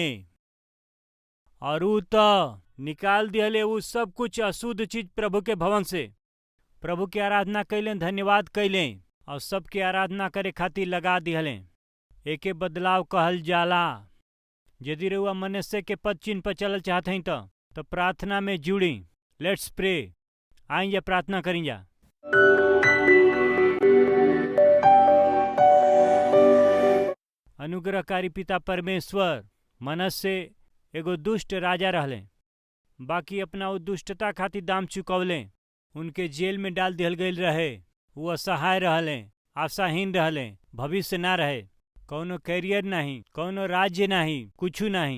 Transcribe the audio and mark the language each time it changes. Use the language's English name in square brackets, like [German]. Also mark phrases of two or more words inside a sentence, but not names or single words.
[Bhojpuri] और उ तो निकाल दिहले उ सब कुछ अशुद्ध चीज प्रभु के भवन से। प्रभु के आराधना कैले, धन्यवाद कैले और सबके आराधना करे खातिर लगा दिहले। एके बदलाव कहल जाला। यदि रउआ मनुष्य के पद चिन्ह पर चलल चाहत हई तो प्रार्थना में जुड़ी। [English] Let's pray. [Bhojpuri] आई या प्रार्थना करी जा। अनुग्रहकारी पिता परमेश्वर, मनुष्य एगो दुष्ट राजा रहले, बाकी अपना वो दुष्टता खातिर दाम चुकौले। उनके जेल में डाल दिहल गईल रहे। वो असहाय रहले, आशाहीन रहले, भविष्य ना रहे, कौनो कैरियर नहीं, कौनो राज्य नहीं, कुछ नहीं।